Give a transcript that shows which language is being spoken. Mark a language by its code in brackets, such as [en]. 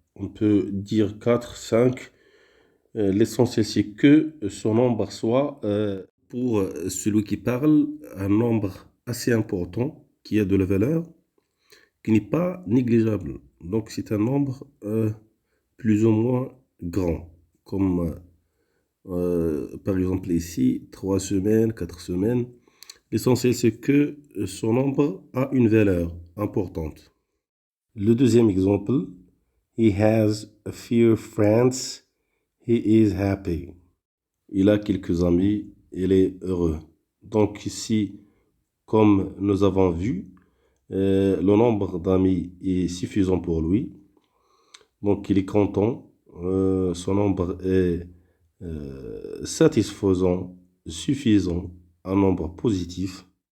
[fr] On peut dire 4, 5. L'essentiel, c'est que son nombre soit, pour celui qui parle, un nombre assez important, qui a de la valeur, qui n'est pas négligeable. Donc, c'est un nombre plus ou moins grand, comme par exemple ici, 3 semaines, 4 semaines. L'essentiel, c'est que son nombre a une valeur importante. Le deuxième exemple, [en] he has a few friends, he is happy. [fr] Il a quelques amis, il est heureux. Donc ici, comme nous avons vu, le nombre d'amis est suffisant pour lui. Donc il est content, son nombre est satisfaisant, suffisant, un nombre positif.